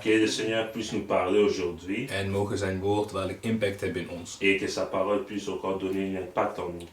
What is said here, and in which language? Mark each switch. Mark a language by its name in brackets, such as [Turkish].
[French] Que le Seigneur puisse nous parler aujourd'hui. [Dutch] En mogen zijn woord waarlijk impact hebben in ons. [French] Et que sa parole puisse encore donner un impact en nous.